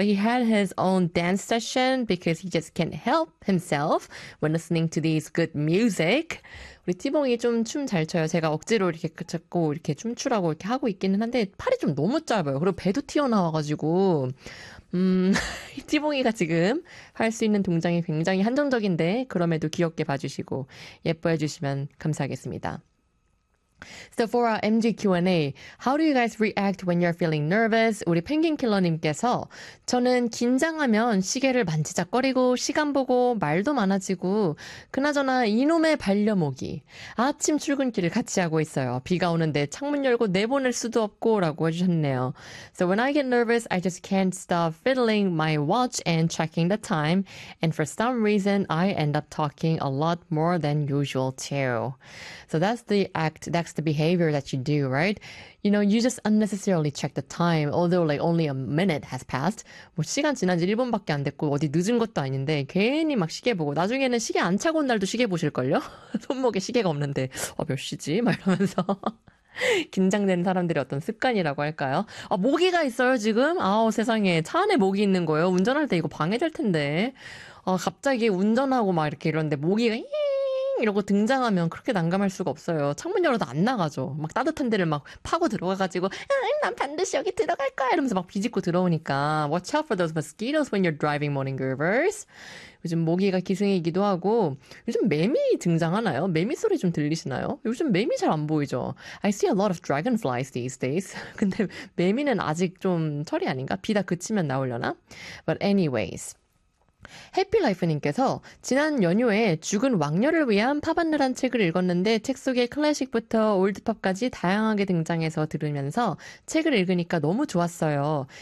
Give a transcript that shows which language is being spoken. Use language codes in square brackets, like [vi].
[en] He had his own dance session because he just can't help himself when listening to these good music. [ko] 우리 티봉이 좀춤잘 춰요. 제가 억지로 이렇게 자꾸 이렇게 춤추라고 이렇게 하고 있기는 한데 팔이 좀 너무 짧아요. 그리고 배도 튀어나와가지고 티봉이가 지금 할 수 있는 동작이 굉장히 한정적인데 그럼에도 귀엽게 봐주시고 예뻐해 주시면 감사하겠습니다. [en] So for our MG Q&A, how do you guys react when you're feeling nervous? [ko] 우리 펭귄킬러님께서 저는 긴장하면 시계를 만지작거리고 시간 보고 말도 많아지고 그나저나 이놈의 반려모기 아침 출근길을 같이 하고 있어요. 비가 오는데 창문 열고 내보낼 수도 없고 라고 해주셨네요. [en] So when I get nervous, I just can't stop fiddling my watch and checking the time. And for some reason, I end up talking a lot more than usual too. So that's the act. That's the behavior that you do, right? You know, you just unnecessarily check the time, although like only a minute has passed. [ko] 뭐 시간 지난 지 1분밖에 안 됐고 어디 늦은 것도 아닌데 괜히 막 시계 보고 나중에는 시계 안 차고 온 날도 시계 보실걸요? 손목에 시계가 없는데 몇 시지? 막 이러면서 긴장된 사람들의 어떤 습관이라고 할까요? 아, 모기가 있어요, 지금? 아우, 세상에. 차 안에 모기 있는 거예요? 운전할 때 이거 방해될 텐데. 아, 갑자기 운전하고 막 이렇게 이러는데 모기가 히 이러고 등장하면 그렇게 난감할 수가 없어요. 창문 열어도 안 나가죠. 막 따뜻한 데를 막 파고 들어가가지고 난 반드시 여기 들어갈 거야 이러면서 막 비집고 들어오니까 Watch out for those mosquitoes when you're driving morning groovers. 요즘 모기가 기승이기도 하고 요즘 매미 등장하나요? 매미 소리 좀 들리시나요? 요즘 매미 잘 안 보이죠? [en] I see a lot of dragonflies these days. [ko] 근데 매미는 아직 좀 철이 아닌가? 비 다 그치면 나오려나? But anyways... 해피라이프님께서 지난 연휴에 죽은 왕녀를 위한 파반느란 책을 읽었는데 책 속에 클래식부터 올드팝까지 다양하게 등장해서 들으면서 책을 읽으니까 너무 좋았어요.